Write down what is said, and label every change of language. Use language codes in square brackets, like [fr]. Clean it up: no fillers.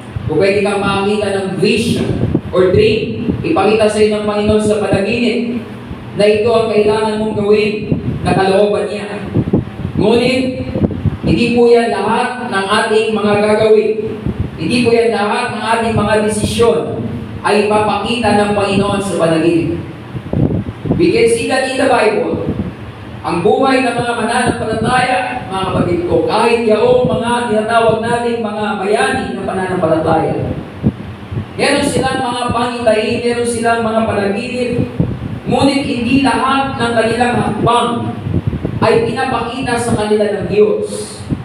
[tl] O pwede kang makakita ng vision or dream, ipakita sa iyo ng Panginoon sa panaginip na ito ang kailangan mong gawin na kalooban niya. Ngunit, hindi po yan lahat ng ating mga gagawin. Hindi po yan lahat ng ating mga desisyon ay ipapakita ng Panginoon sa panaginip. [en] We can see that in the Bible. [tl] Ang buhay ng mga mananampalataya, mga kapatid ko, kahit yaong mga tinatawag nating mga bayani na pananampalataya, meron silang mga pangitain, meron silang mga panaginip, ngunit hindi lahat ng kanilang hakbang ay pinapakita sa kanila ng Diyos.